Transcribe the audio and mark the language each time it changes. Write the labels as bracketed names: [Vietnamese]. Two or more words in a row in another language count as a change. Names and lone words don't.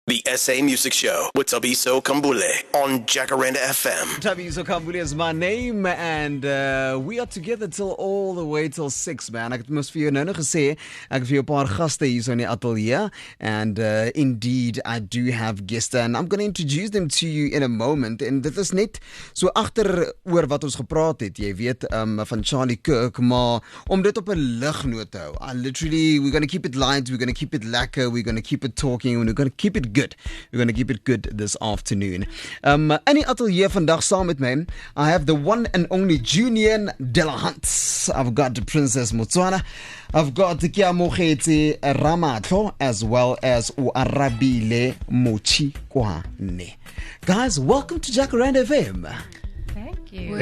[English] The SA Music Show with Tabiso Kambule on Jacaranda FM. Tabiso Kambule is my name, and we are together till all the way till 6, man. [Afrikaans] Ek het mos vir jou nou nog gesê, ek het vir jou 'n paar gaste hier so in die ateljee, [English] and indeed I do have guests, and I'm going to introduce them to you in a moment. [Afrikaans] En dit is net so agter oor wat ons gepraat het, jy weet, van Charlie Kirk, maar om dit op 'n lignoot te hou. [English] We're going to keep it light, we're going to keep it lekker, we're going to keep it talking, and we're going to keep it good. We're going to keep it good this afternoon. [Afrikaans] In die atelier vandag saam met my, [English] I have the one and only Julian de la Hunt. I've got the Princess Motswana. I've got Kiamogetse Ramatlo, as well as Uarabile Mochikwane. Guys, welcome to Jacaranda FM. Thank you.